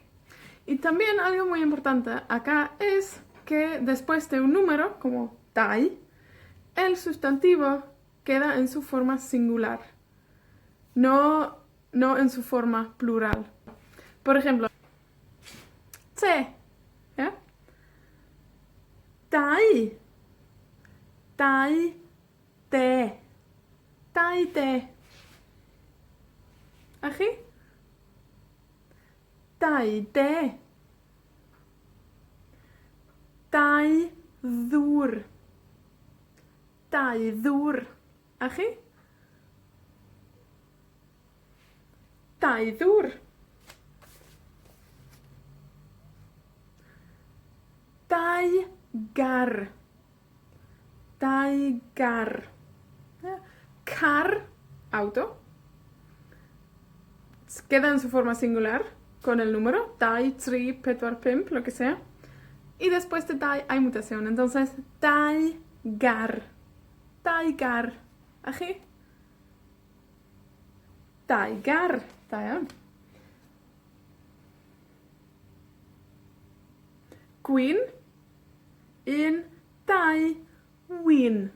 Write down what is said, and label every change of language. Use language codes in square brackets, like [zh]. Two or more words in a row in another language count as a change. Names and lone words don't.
[es] Y también algo muy importante acá es que después de un número, como dau, el sustantivo queda en su forma singular, no en su forma plural. Por ejemplo, te, ¿ya? [cy] Dau, dau, te, dau, te. [es] ¿Aquí? [cy] Dau, te. Dau, ddŵr. Dau, ddŵr. ¿Aquí? Dau, ddŵr. Dau gar. Dau gar. Car, [es] auto. Queda en su forma singular con el número. [cy] Dau, tri, pedwar, pump, [es] lo que sea. Y después de dau hay mutación. Entonces, [cy] dau gar. Dau gar. ¿Aquí? Dau gar. Da iawn. Gwyn. Un, dau, win.